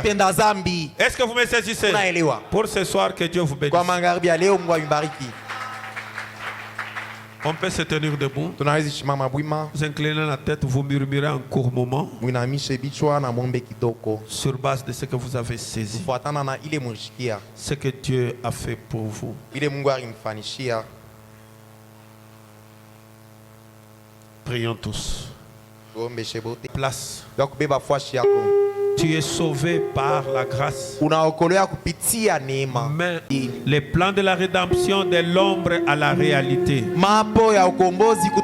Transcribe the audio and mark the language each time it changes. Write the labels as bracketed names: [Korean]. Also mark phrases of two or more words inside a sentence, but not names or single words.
[Swahili] mtenda zambi [French] Est-ce que vous me saisissez? [Swahili] unaelewa [French] Pour ce soir, que Dieu vous bénisse. [Swahili] kwa magharibi ya leo Mungu aimbariki [French] On peut se tenir debout. [Swahili] tunaweza simama bwima [French] Vous inclinez la tête, vous murmurez un court moment [Swahili] mwinamishe bichwa na mwombe kidogo [French] sur base de ce que vous avez saisi, [Swahili] kufuatana na ile mushikia [French] ce que Dieu a fait pour vous. [Swahili] ile Mungu alimfanishia [French] Prions tous. [Swahili] tuombeshe bote [French] Place. [Swahili] ya kubeba fwashi yako [French] Tu es sauvé par la grâce. [Swahili] unaokolewa kupitia neema [French] Mais les plans de la rédemption de l'ombre à la réalité. [Swahili] mapo ya ukombozi